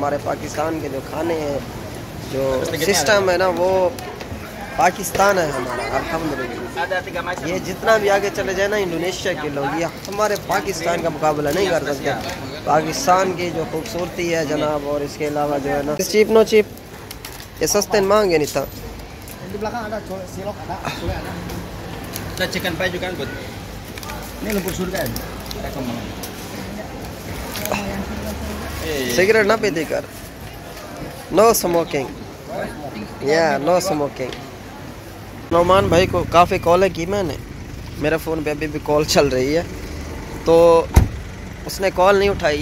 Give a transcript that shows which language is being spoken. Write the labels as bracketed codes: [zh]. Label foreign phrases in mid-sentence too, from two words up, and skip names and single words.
[ur] ہمارے پاکستان کے جو کھانے ہیں جو سسٹم ہے نا وہ پاکستان ہے ہمارا الحمدللہ. یہ جتنا بھی آگے چلے جائے نا انڈونیشیا کے لوگ یہ ہمارے پاکستان کا مقابلہ نہیں کر سکتے. پاکستان کی جو خوبصورتی ہے جناب اور اس کے علاوہ جو ہے نا [en] cheap no cheap [ur] یہ سستے مہنگے نہیں تھا. [id] Di belakang ada silok ada, sule ada. Ada [en] chicken pie [id] juga kan, Bud? Ini lumpur surga ya? Ada kemana? [ur] سگریٹ نا پیتی کر. [en] no smoking या no smoking। [ur] نعمان بھائی کو کافی کالیں کی میں نے. میرے فون پہ ابھی بھی کال چل رہی ہے تو اس نے کال نہیں اٹھائی.